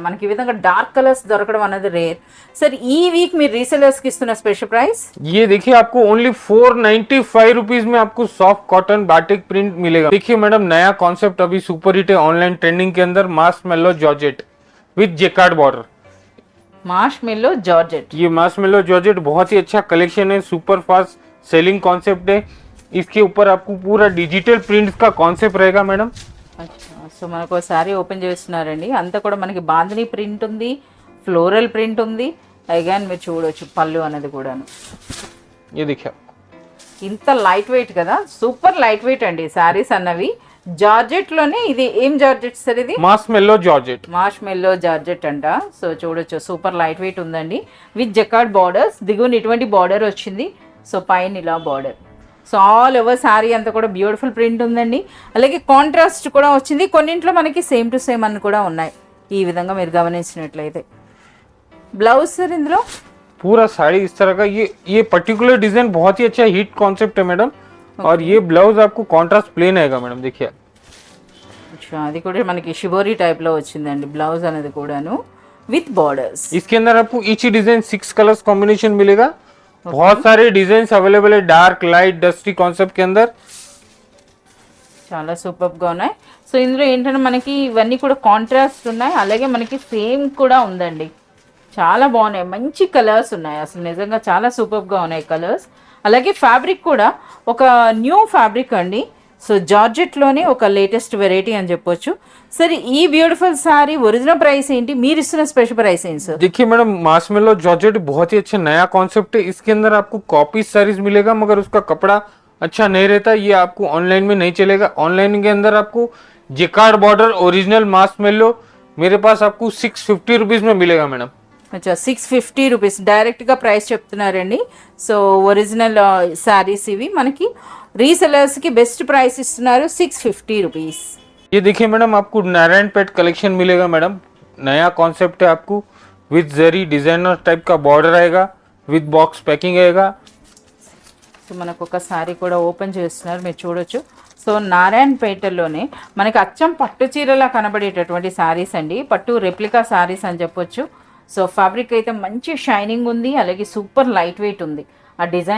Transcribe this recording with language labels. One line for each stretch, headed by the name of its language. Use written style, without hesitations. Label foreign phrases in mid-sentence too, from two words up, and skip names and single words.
Telugu: మనకి ఈ విధంగా
English: dark colours
Telugu: దొరకడం అనేది రేర్. సార్ ఈ వీక్ మీరు రీసెలర్స్కి ఇస్తున్న
English: special price?
Hindi: ये देखिए आपको
English: only 495 rupees
Hindi: में आपको
English: soft cotton batik print
Hindi: मिलेगा। देखिए मैडम नया कॉन्सेप्ट अभी
English: super hit
Hindi: है
English: online trending
Hindi: के अंदर,
English: marsh mallow georgette with jacquard border. marsh mallow georgette,
Hindi: ये
English: marsh mallow georgette
Hindi: बहुत ही अच्छा कलेक्शन है,
English: super fast selling concept
Hindi: है। इसके ऊपर आपको पूरा
English: digital print
Hindi: का कॉन्सेप्ट रहेगा मैडम।
Telugu: సో మనకు శారీ ఓపెన్ చేస్తున్నారండి. అంతా కూడా మనకి బాందిని ప్రింట్ ఉంది,
English: floral print
Telugu: ఉంది. అగైన్ మీరు చూడవచ్చు పళ్ళు అనేది కూడాను.
Hindi: ये देखिए
Telugu: ఇంత
English: light weight
Telugu: కదా,
English: super light weight
Telugu: అండి శారీస్ అన్నవి. జార్జెట్లోనే ఇది ఏం జార్జెట్ సార్? ఇది
English: marsh mallow georgette. marsh mallow georgette
Telugu: అంట. సో చూడొచ్చు
English: super light weight
Telugu: ఉందండి
English: with jacquard borders.
Telugu: దిగువన ఇటువంటి బార్డర్ వచ్చింది. సో పైన ఇలా బార్డర్. సో
English: all over
Telugu: శారీ అంతా కూడా
English: beautiful print
Telugu: ఉందండి. అలాగే కాంట్రాస్ట్ కూడా వచ్చింది. కొన్నింట్లో మనకి
English: same to same
Telugu: అని కూడా ఉన్నాయి. ఈ విధంగా మీరు గమనించినట్లయితే బ్లౌజ్ సార్ ఇందులో
Hindi: पूरा साड़ी इस तरह का, ये
English: particular design
Hindi: बहुत ही अच्छा
English: hit concept
Hindi: है मैडम। और ये ब्लाउज आपको
English: contrast plain
Hindi: आएगा मैडम। देखिए
Telugu: అది కూడా మనకి షిబోరీ టైప్లో వచ్చిందండి బ్లౌజ్ అనేది కూడాను
English: with borders.
Hindi: इसके अंदर आपको
English: each design 6 colours combination
Hindi: मिलेगा। बहुत सारे डिजाइन अवेलेबल है
English: dark light dusty concept
Hindi: के अंदर।
Telugu: చాలా సూపర్గా ఉన్నాయి. సో ఇందులో ఏంటంటే మనకి ఇవన్నీ కూడా కాంట్రాస్ట్ ఉన్నాయి. అలాగే మనకి సేమ్ కూడా ఉందండి. చాలా బాగున్నాయి. మంచి కలర్స్ ఉన్నాయి. అసలు నిజంగా చాలా సూపర్గా ఉన్నాయి కలర్స్. అలాగే ఫ్యాబ్రిక్ కూడా ఒక
English: new fabric
Telugu: అండి. సో జార్జెట్లోనే ఒక
English: latest variety
Telugu: అని చెప్పొచ్చు. సరే ఈ
English: beautiful saree original price
Telugu: ఏంటి, మీరు ఇస్తున్న
English: special price
Telugu: ఏంటి సార్?
Hindi: देखिए मैडम
English: marsh mallow georgette
Hindi: बहुत ही अच्छा नया कॉन्सेप्ट है। इसके अंदर आपको
English: copy sarees
Hindi: मिलेगा मगर उसका कपड़ा अच्छा नहीं रहता। ये आपको ऑनलाइन में नहीं चलेगा। ऑनलाइन के अंदर आपको
English: jacquard border original marsh mallow
Hindi: मेरे पास आपको 650 रुपीज में मिलेगा मैडम।
Telugu: అచ్చా 650 రూపీస్ డైరెక్ట్గా ప్రైస్ చెప్తున్నారండి. సో
English: original sarees
Telugu: ఇవి మనకి రీసెలర్స్కి
English: best price
Telugu: ఇస్తున్నారు 650 రూపీస్.
Hindi: ये देखिए मैडम आपको नारायण पेट कलेक्शन मिलेगा मैडम। नया कॉन्सेप्ट है आपको विद जरी
English: designer type
Hindi: का बॉर्डर आएगा
English: with box packing
Hindi: आएगा।
Telugu: సో మనకు ఒక శారీ కూడా ఓపెన్ చేస్తున్నారు మీరు చూడొచ్చు. సో నారాయణపేటలోనే మనకి అచ్చం పట్టు చీరలా కనబడేటటువంటి శారీస్ అండి. పట్టు
English: replica sarees
Telugu: అని చెప్పొచ్చు. సో ఫ్యాబ్రిక్ అయితే మంచి షైనింగ్ ఉంది. అలాగే
English: super light weight
Telugu: ఉంది.